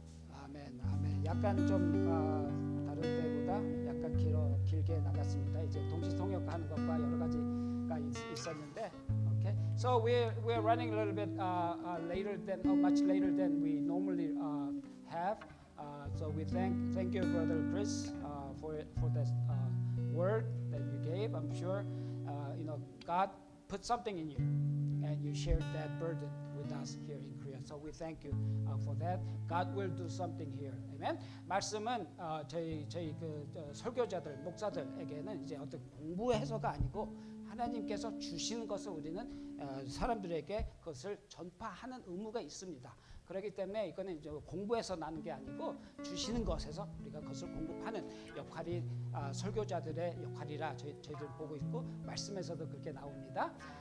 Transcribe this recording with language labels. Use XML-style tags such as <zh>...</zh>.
<ko>아멘. 약간 좀 다른 때보다 약간 길게 나갔습니다. 이제 동시 통역하는 것과 여러 가지가 있었는데, okay.</ko> <en>So we're running a little bit much later than we normally have. So we thank you, Brother Chris, for that word that you gave. I'm sure God put something in you, and you shared that burden with us here in Korea. So we thank you for that. God will do something here. Amen.</en> <ko>말씀은 저희 설교자들, 목사들에게는 이제 어떤 공부해서가 아니고 하나님께서 주시는 것을 우리는 사람들에게 그것을 전파하는 의무가 있습니다. 그렇기 때문에 이거는 이제 공부해서 나는 게 아니고 주시는 것에서 우리가 그것을 공급하는 역할이 설교자들의 역할이라 저희들 보고 있고 말씀에서도 그렇게 나옵니다.</ko>